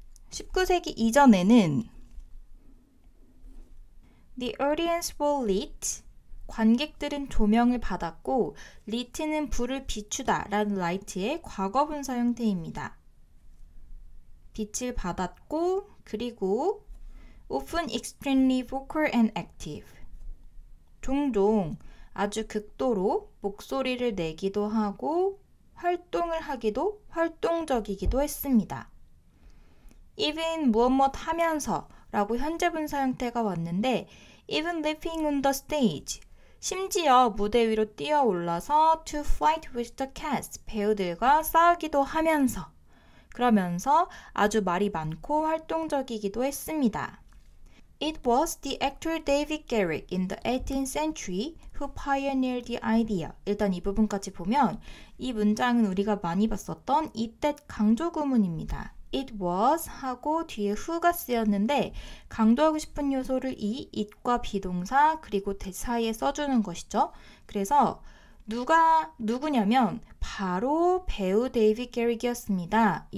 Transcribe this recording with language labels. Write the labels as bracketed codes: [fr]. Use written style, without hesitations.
[ko] (19세기) 이전에는 [en] The audience was lit. [ko] 관객들은 조명을 받았고 lit는 불을 비추다 라는 light의 과거분사 형태입니다. 빛을 받았고 그리고 [en] often extremely vocal and active. [ko] 종종 아주 극도로 목소리를 내기도 하고 활동을 하기도 활동적이기도 했습니다. even 무엇 하면서 라고 현재분사 형태가 왔는데 [en] even leaping on the stage [ko] 심지어 무대 위로 뛰어 올라서 [en] to fight with the cast [ko] 배우들과 싸우기도 하면서 그러면서 아주 말이 많고 활동적이기도 했습니다. [en] It was the actor David Garrick in the 18th century who pioneered the idea. [ko] 일단 이 부분까지 보면 이 문장은 우리가 많이 봤었던 이때 강조 구문입니다. [en] It was [ko] 하고 뒤에 who가 쓰였는데 강조하고 싶은 요소를 이 it과 비동사 그리고 사이에 써주는 것이죠. 그래서 누구냐면 바로 배우 데이빗 게릭이었습니다.